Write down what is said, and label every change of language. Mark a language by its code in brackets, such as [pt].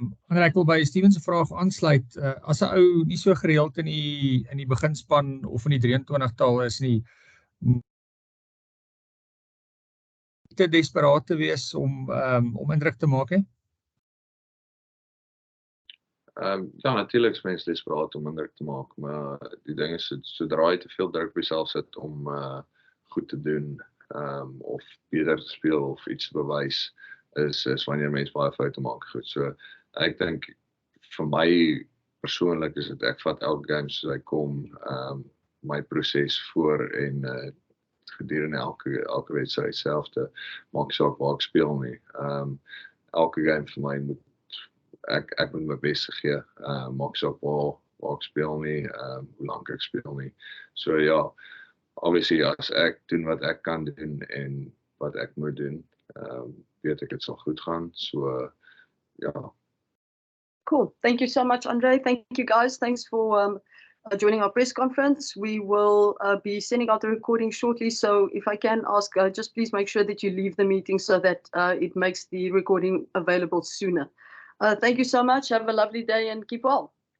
[af] Ek wil by Steven se vraag aansluit. As 'n ou nie so gereeld in die beginspan of in die 23-tal is nie, te desperaat te wees om indruk te maak, hè? Ja, natuurlijk is mense desperaat om indruk te maak, maar die ding is, sodra jy te veel druk op jouself sit om goed te doen, of beter te speel of iets te bewys, is wanneer mense baie foute maak. Goed, so ek dink vir my persoonlik is dit, ek vat elke game soos hy kom, my proses voor en gedurende elke wedstryd selfde, maak saak waar ek speel nie. Elke game vir my moet ek moet my beste gee, maak saak waar ek speel nie, hoe lang ek speel nie. So ja, obviously as ek doen wat ek kan doen en wat ek moet doen, weet ek het sal goed gaan, so ja. [en] Cool. Thank you so much, Andre. Thank you, guys. Thanks for joining our press conference. We will be sending out the recording shortly. So if I can ask, just please make sure that you leave the meeting so that it makes the recording available sooner. Thank you so much. Have a lovely day and keep well.